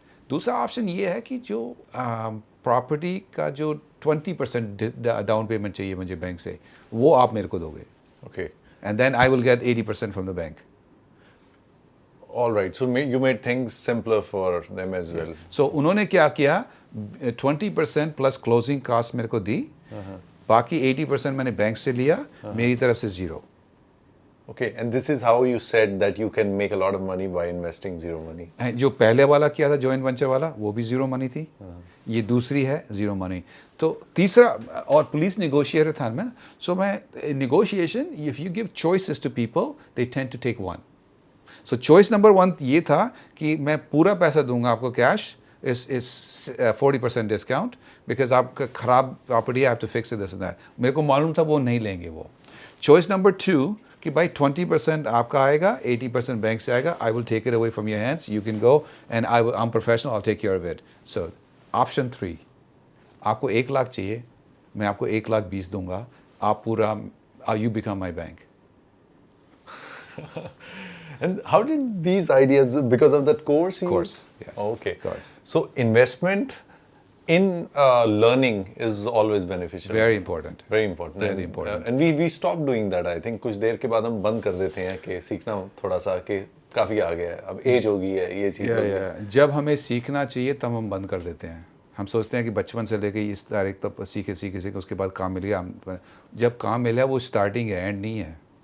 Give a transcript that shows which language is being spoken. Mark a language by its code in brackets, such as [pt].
[hi] दूसरा ऑप्शन ये है कि जो प्रॉपर्टी का जो 20% डाउन पेमेंट चाहिए मुझे बैंक से, वो आप मेरे को दोगे, [en] Okay. And then I will get 80% from the bank. All right. So you made things simpler for them as well. [hi] सो उन्होंने क्या किया, 20% प्लस क्लोजिंग कॉस्ट मेरे को दी, बाकी 80% मैंने बैंक से लिया, मेरी तरफ से 0। [en] Okay, and this is how you said that you can make a lot of money by investing zero money. [hi] जो पहले वाला किया था जॉइंट वेंचर वाला, वो भी 0 मनी थी, ये दूसरी है 0 मनी। तो तीसरा, और पुलिस निगोशिएटर था मैं, सो मैं negotiation, [en] If you give choices to people they tend to take one. [hi] So choice number 1 ये था कि मैं पूरा पैसा दूंगा आपको कैश, इस 40% डिस्काउंट, बिकॉज आपका खराब प्रॉपर्टी है, [en] I have to fix this and that. [hi] मेरे को मालूम था वो नहीं लेंगे वो। चॉइस नंबर 2 कि भाई 20% आपका आएगा, 80% बैंक से आएगा, [en] I will take it away from your hands, you can go and I am professional, I take care of it. [hi] So option 3, आपको 1 लाख चाहिए, मैं आपको 1,20,000 दूंगा, आप पूरा, [en] You become my bank. And how did these ideas, because of that course? Course, yes. Okay. Course. So investment in learning is always beneficial. Very important. Very important. Very important. And we stopped doing that. I think [hi] कुछ देर के बाद हम बंद कर देते हैं कि सीखना थोड़ा सा कि काफी आ गया है, अब एज हो गई है, ये चीज हो गई है। जब हमें सीखना चाहिए तब हम बंद कर देते हैं। हम सोचते हैं कि बचपन से लेके इस तारीख तक सीखे उसके बाद काम मिल गया। जब काम मिला वो स्टार्टिंग है, एंड नहीं है।